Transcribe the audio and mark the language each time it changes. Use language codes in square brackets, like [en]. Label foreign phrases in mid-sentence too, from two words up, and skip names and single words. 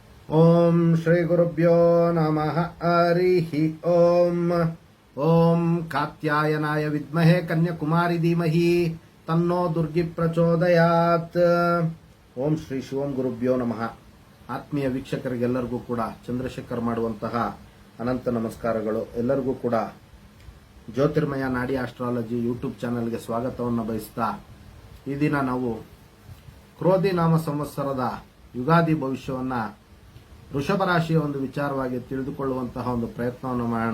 [sa] ಓಂ ಶ್ರೀ ಗುರುಭ್ಯೋ ನಮಃ ಹರಿ ಓಂ. ಓಂ ಕಾತ್ಯಾಯನಾಯ ವಿದ್ಮಹೇ ಕನ್ಯಾಕುಮಾರಿ ಧೀಮಹಿ ತನ್ನೋ ದುರ್ಗಿ ಪ್ರಚೋದಯಾತ್. ಓಂ ಶ್ರೀ ಶಿವಂ ಗುರುಭ್ಯೋ ನಮಃ. [kn] ಆತ್ಮೀಯ ವೀಕ್ಷಕರಿಗೆಲ್ಲರಿಗೂ ಕೂಡ ಚಂದ್ರಶೇಖರ್ ಮಾಡುವಂತಹ ಅನಂತ ನಮಸ್ಕಾರಗಳು. ಎಲ್ಲರಿಗೂ ಕೂಡ ಜ್ಯೋತಿರ್ಮಯ ನಾಡಿ ಆಸ್ಟ್ರಾಲಜಿ ಯೂಟ್ಯೂಬ್ ಚಾನೆಲ್ಗೆ ಸ್ವಾಗತವನ್ನು ಬಯಸ್ತಾ, ಈ ದಿನ ನಾವು ಕ್ರೋಧಿ ನಾಮ ಸಂವತ್ಸರದ ಯುಗಾದಿ ಭವಿಷ್ಯವನ್ನ ವೃಷಭ ರಾಶಿಯ ಒಂದು ವಿಚಾರವಾಗಿ ತಿಳಿದುಕೊಳ್ಳುವಂತಹ ಒಂದು ಪ್ರಯತ್ನವನ್ನು ಮಾಡೋಣ.